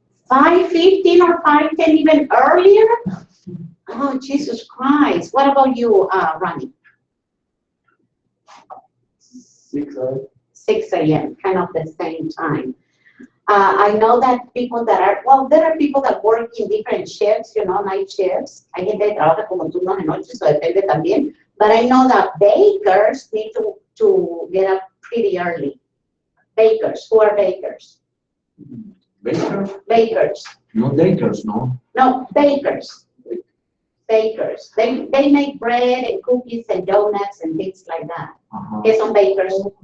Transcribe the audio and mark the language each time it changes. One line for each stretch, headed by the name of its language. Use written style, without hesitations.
English: 5:15 or 5:10, even earlier? Oh, Jesus Christ. What about you, Ronnie? 6 hours. 6 a.m., kind of the same time. I know that people that are, well, there are people that work in different shifts, you know, night shifts.
Spanish: Hay gente que trabaja como turnos de noche, so depende también.
English: But I know that bakers need to get up pretty early. Bakers, who are bakers? Bakers? Bakers. No bakers, no. No, bakers. Bakers. They make bread and cookies and donuts and things like that.
Spanish: ¿Qué son bakers?